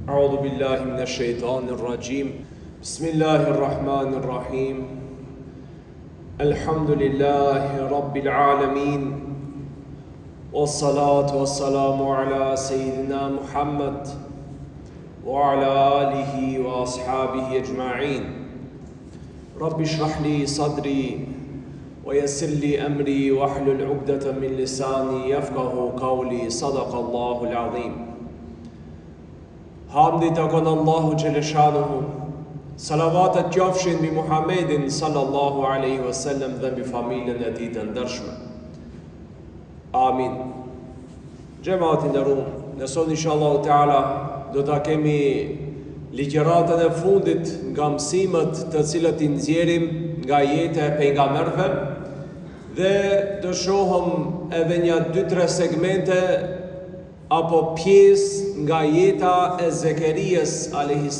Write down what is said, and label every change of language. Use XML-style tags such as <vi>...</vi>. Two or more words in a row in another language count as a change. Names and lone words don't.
<ar>أعوذ بالله من الشيطان الرجيم بسم الله الرحمن الرحيم الحمد لله رب العالمين والصلاة والسلام على سيدنا محمد وعلى آله وأصحابه أجمعين رب اشرح لي صدري ويسر لي أمري واحلل عقدة من لساني يفقه قولي صدق الله العظيم</ar> <sq>Hamdi të konë Allahu Gjeleshanuhu, salavatet qofshin bi Muhammedin</sq> <ar>sallallahu aleyhi wasallam</ar> <sq>dhe bi familjen e tij të ndershme. Amin. Gjematin e rumë, nësot</sq> <ar>inshallah ta'ala</ar> <sq>do ta kemi ligjëratën e fundit nga mësimet të cilët i nxjerrim nga jeta e pejgamberëve dhe të shohëm edhe një 2-3 segmente apo pjesë nga jeta e Zekerijes a.s.</sq>